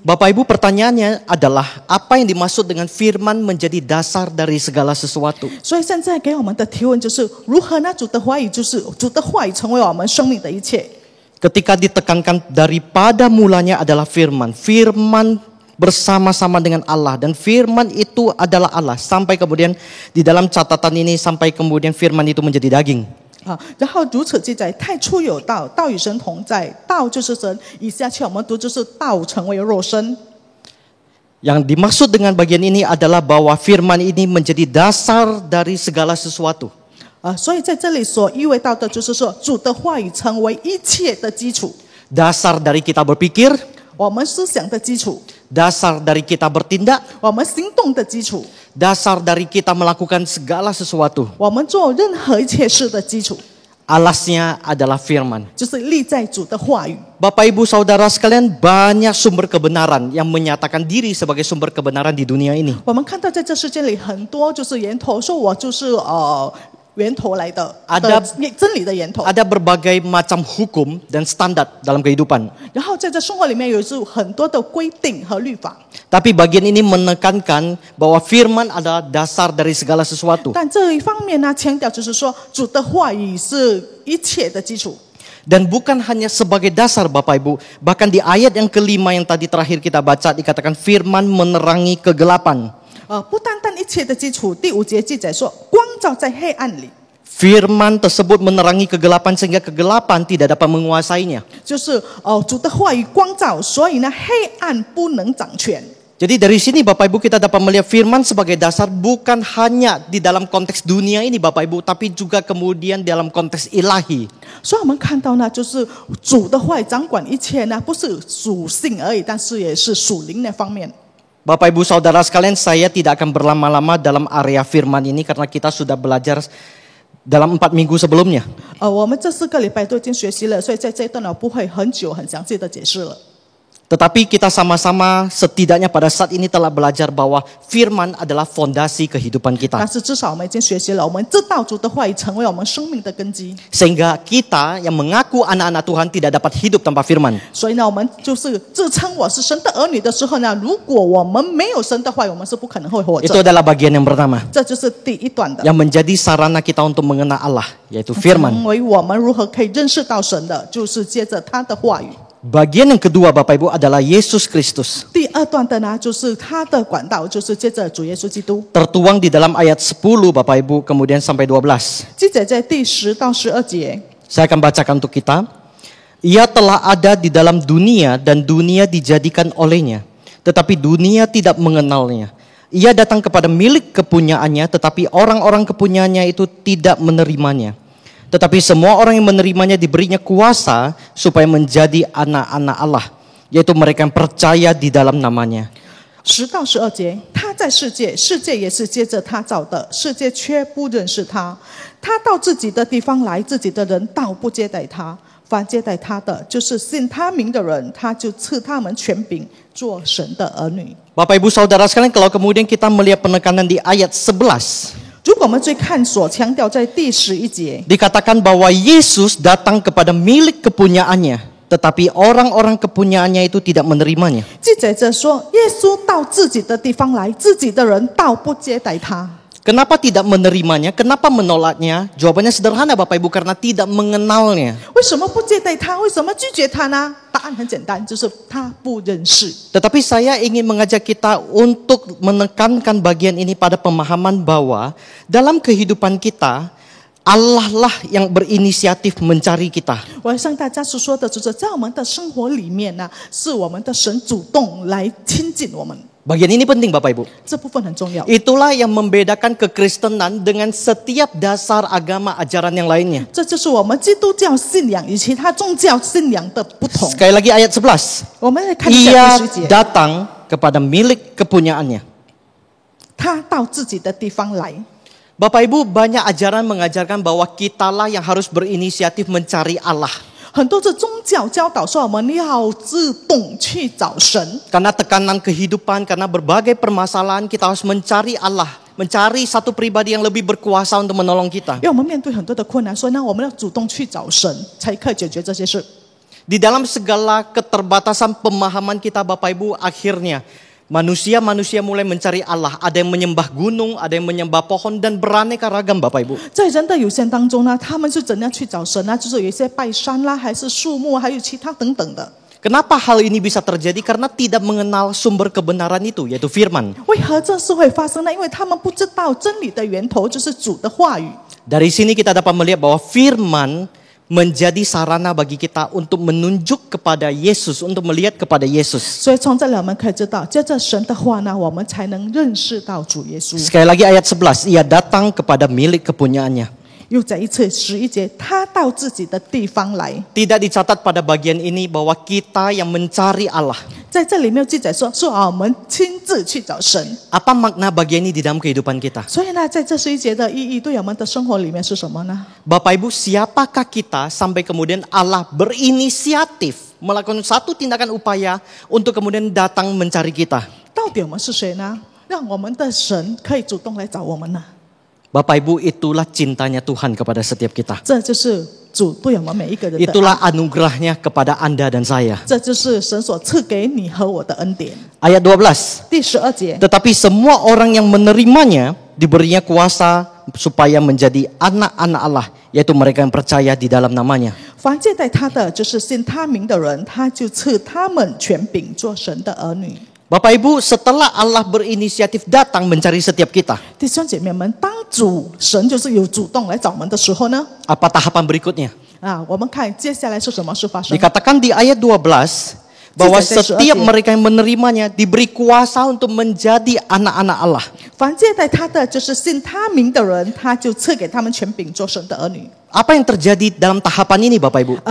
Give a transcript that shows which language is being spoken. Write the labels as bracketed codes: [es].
[id] Bapak Ibu, pertanyaannya adalah apa yang dimaksud dengan firman menjadi dasar dari segala sesuatu? [zh] 所以现在给我们的提问就是：如何呢？主的话语成为我们生命的一切。 [id] Ketika ditekankan daripada mulanya adalah firman. Firman bersama-sama dengan Allah. Dan firman itu adalah Allah. Sampai kemudian di dalam catatan ini sampai kemudian firman itu menjadi daging. [zh] 然后如此记载，太初有道，道与神同在，道就是神。以下去我们读就是道成为肉身。 [id] Yang dimaksud dengan bagian ini adalah bahwa firman ini menjadi dasar dari segala sesuatu. [zh] 所以在这里所意味到的就是说，主的话语成为一切的基础， [id] Dasar dari kita berpikir, [zh] 我们思想的基础， [id] dasar dari kita bertindak, [zh] 我们行动的基础， [id] dasar dari kita melakukan segala sesuatu. [zh] 我们做任何一切事的基础， [id] Alasnya adalah firman. [zh] 就是立在主的话语。 [id] Bapak Ibu Saudara sekalian, banyak sumber kebenaran yang menyatakan diri sebagai sumber kebenaran di dunia ini. [zh] 我们看到在这世界里很多就是源头，说我就是源头来的， [id] Ada [zh] 真理的源头。 [id] Ada berbagai macam hukum dan standar dalam kehidupan. [zh] 然后在这生活里面有很多的规定和律法， [id] Tapi bagian ini menekankan bahwa firman adalah dasar dari segala sesuatu. [zh] 但这一方面呢，强调就是说主的话语是一切的基础。 [id] Dan bukan hanya sebagai dasar Bapak Ibu. Bahkan di ayat yang kelima yang tadi terakhir kita baca dikatakan firman menerangi kegelapan. [zh] 不单单一切的基础，第5节记载说，光照在黑暗里， [id] Firman tersebut menerangi kegelapan sehingga kegelapan tidak dapat menguasainya. [zh] 就是主的话语光照，所以呢，黑暗不能掌权。 [id] Jadi dari sini Bapak Ibu kita dapat melihat firman sebagai dasar bukan hanya di dalam konteks dunia ini Bapak Ibu, tapi juga kemudian dalam konteks ilahi. [zh] 所以我们看到呢，就是主的话语掌管一切呢，不是属性而已，但是也是属灵的方面。 [id] Bapak Ibu Saudara sekalian, saya tidak akan berlama-lama dalam area firman ini karena kita sudah belajar dalam 4 minggu sebelumnya. [zh] 我们这4个礼拜都已经学习了，所以在这一段呢，不会很久很详细的解释了。 [id] Tetapi kita sama-sama setidaknya pada saat ini telah belajar bahwa firman adalah fondasi kehidupan [zh] 但是至少我们已经学习了，我们知道主的话语成为我们生命的根基。 [id] Sehingga kita yang mengaku anak-anak Tuhan tidak dapat hidup tanpa firman. [zh] 所以呢，我们就是自称我是神的儿女的时候呢，如果我们没有神的话语，我们是不可能会活 [id] Itu [zh] 着。 [id] adalah bagian yang pertama. [zh] 这就是第一段的， [id] Yang menjadi sarana kita untuk mengenal Allah, yaitu firman. [zh] 成为我们如何可以认识到神的，就是接着他的话语。 [id] Bagian yang kedua Bapak Ibu adalah Yesus Kristus. [zh] 第2段的呢，就是他的管道，就是接着主耶稣基督。 [id] Tertuang di dalam ayat 10 Bapak Ibu kemudian sampai 12. [zh] 记载在第10到12节。 [id] Saya akan bacakan untuk kita. Ia telah ada di dalam dunia dan dunia dijadikan olehnya. Tetapi dunia tidak mengenalnya. Ia datang kepada milik kepunyaannya, tetapi orang-orang kepunyaannya itu tidak menerimanya. Tetapi semua orang yang menerimanya diberinya kuasa supaya menjadi anak-anak Allah, yaitu mereka yang percaya di dalam namanya. [zh] 10到12节，他在世界，世界也是接着他造的，世界却不认识他。他到自己的地方来，自己的人倒不接待他。凡接待他的，就是信他名的人，他就赐他们权柄，做神的儿女。 [id] Bapak Ibu Saudara sekalian, kalau kemudian kita melihat penekanan di ayat 11, [zh] 如果我们最看所强调在第11节， [id] dikatakan bahwa Yesus datang kepada milik kepunyaannya, tetapi orang-orang kepunyaannya itu tidak menerimanya. [zh] 记载着说，耶稣到自己的地方来，自己的人倒不接待他。 [id] Kenapa tidak menerimanya? Kenapa menolaknya? Jawabannya sederhana Bapak Ibu, karena tidak mengenalnya. [zh] 为什么不接待他？为什么拒绝他呢？答案很简单，就是他不认识。 [id] Tetapi saya ingin mengajak kita untuk menekankan bagian ini pada pemahaman bahwa dalam kehidupan kita, Allah lah yang berinisiatif mencari kita. [zh] 我要向大家所说的，就是在我们的生活里面呢，是我们的神主动来亲近我们， [id] Bagian ini penting Bapak Ibu. [zh] 这部分很重要。 [id] Itulah yang membedakan kekristenan dengan setiap dasar agama ajaran yang lainnya. [zh] 这就是我们基督教信仰与其他宗教信仰的不同。 [id] Sekali lagi ayat 11. [zh] 我们来看一下第10节， [id] datang kepada milik kepunyaannya. [zh] 他到自己的地方来。 [id] Bapak Ibu, banyak ajaran mengajarkan bahwa kitalah yang harus berinisiatif mencari Allah. [zh] 很多的宗教教导说，我们要自动去找神， [id] Karena tekanan kehidupan, karena berbagai permasalahan, kita harus mencari Allah. Mencari satu pribadi yang lebih berkuasa untuk menolong kita. [zh] 因为我们面对很多的困难，所以呢，我们要主动去找神，才可以解决这些事。 [id] Di dalam segala keterbatasan pemahaman kita Bapak Ibu, akhirnya manusia mulai mencari Allah. Ada yang menyembah gunung, ada yang menyembah pohon, dan beraneka ragam Bapak Ibu. [zh] 在人的有限当中呢，他们是怎样去找神呢？就是有一些拜山啦，还是树木，还有其他等等的。 [id] Kenapa hal ini bisa terjadi? Karena tidak mengenal sumber kebenaran itu, yaitu firman. [zh] 为何这事会发生呢？因为他们不知道真理的源头就是主的话语。 [id] Dari sini kita dapat melihat bahwa firman menjadi sarana bagi kita untuk menunjuk kepada Yesus, untuk melihat kepada Yesus. [zh] 所以从这里我们可以知道，接着神的话呢，我们才能认识到主耶稣。 [id] Sekali lagi ayat 11, ia datang kepada milik kepunyaannya. [zh] 又再一次11节，他到自己的地方来。 [id] Tidak dicatat pada bagian ini bahwa kita yang mencari Allah. [zh] 在这里没有记载说，我们亲自去找神。 [id] Apa makna bagian ini di dalam kehidupan kita? [zh] 所以呢，在这11节的意义对我们的生活里面是什么呢？ [id] Bapak Ibu, siapakah kita sampai kemudian Allah berinisiatif melakukan satu tindakan upaya untuk kemudian datang mencari kita? [zh] 到底我们是谁呢？让我们的神可以主动来找我们呢？ [id] Bapak Ibu, itulah cintanya Tuhan kepada setiap kita. [zh] 这就是主对我们每一个人的爱， [id] Itulah anugerahnya kepada Anda dan saya. [zh] 这就是神所赐给你和我的恩典。 [id] Ayat 12. [zh] 第12节， [id] Tetapi semua orang yang menerimanya diberinya kuasa supaya menjadi anak-anak Allah, yaitu mereka yang percaya di dalam namanya. [zh] 凡接待他的，就是信他名的人，他就赐他们权柄做神的儿女。 [id] Bapak Ibu, setelah Allah berinisiatif datang mencari setiap kita, [zh] 弟兄姐妹们，当神就是有主动来找我们的时候呢， [id] apa tahapan berikutnya? [zh] 我们看接下来是什么事发生。 [id] Dikatakan di ayat 12 bahwa setiap mereka yang menerimanya diberi kuasa untuk menjadi anak-anak Allah. [zh] 凡接待他的，就是信他名的人，他就赐给他们权柄做神的儿女。 [id] Apa yang terjadi dalam tahapan ini Bapak Ibu?